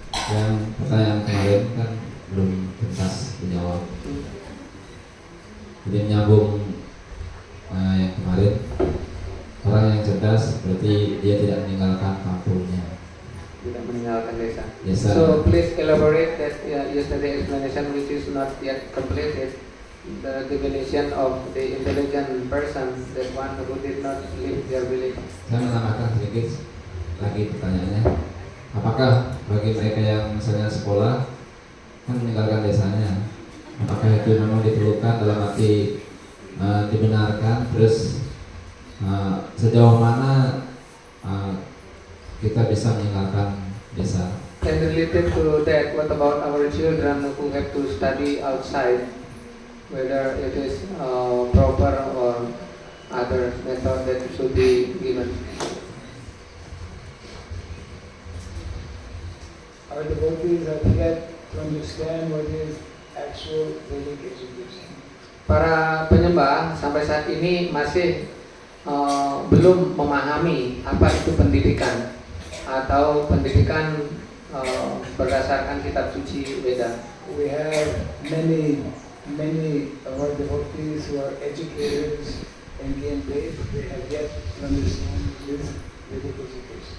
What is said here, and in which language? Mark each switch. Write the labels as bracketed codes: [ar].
[id] Yang pertanyaan kemarin kan belum tuntas dijawab. Jadi menyambung yang kemarin, orang yang cerdas berarti dia tidak meninggalkan kampungnya. Tidak meninggalkan desa. Desa. [en] So please elaborate that yesterday explanation which is not yet completed. The definition of the intelligent person, that one who did not leave their village. [id] Saya menambahkan sedikit lagi pertanyaannya. Apakah bagi mereka yang misalnya sekolah kan meninggalkan desanya, apakah itu memang diperlukan dalam arti dibenarkan? Terus sejauh mana kita bisa meninggalkan desa? [en] And related to that, what about our children who have to study outside? Whether it is proper or other method that should be given. Our devotees have yet to understand what is actual Vedic education. [id] Para penyembah sampai saat ini masih belum memahami apa itu pendidikan atau pendidikan berdasarkan kitab suci Veda. [en] We have many of our devotees who are educators and being paid, they have yet to understand this Vedic education.